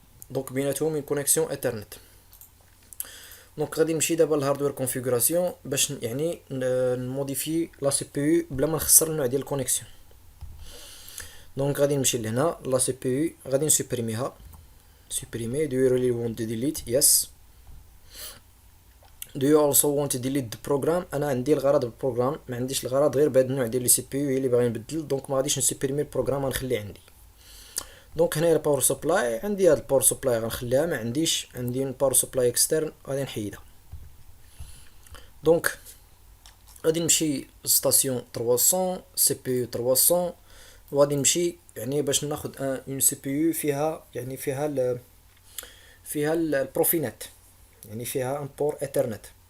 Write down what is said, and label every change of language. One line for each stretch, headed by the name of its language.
Arabic: دونك بيناتهم اون كونيكسيون اثرنت. دونك غادي نمشي دابا للهاردوير كونفيغوراسيون باش يعني نموديفي لا سي بي يو بلا ما نخسر النوع ديال الكونيكسيون. دونك غادي نمشي لهنا لا سي بي يو غادي نسوبريميها.
French: supprimer.
English: Do you really want to delete? Yes. Do you also want to delete the program?
Arabic: انا عندي الغرض بالبروغرام، ما عنديش الغرض غير بهذا النوع ديال لي سي بي يو هي اللي باغي نبدل. دونك ما غاديش نسوبريمي البروغرام، غنخليه عندي. دونك هنايا الباور سبلاي عندي، هاد الباور سبلاي غنخليها، ما عنديش عندي باور سبلاي اكسترن غادي نحيدها. دونك غادي نمشي لستاسيون 300 سي بي يو 300 وغادي نمشي يعني باش ناخد اون سي بي يو فيها يعني فيها البروفينات، يعني فيها ان بور ايثرنت.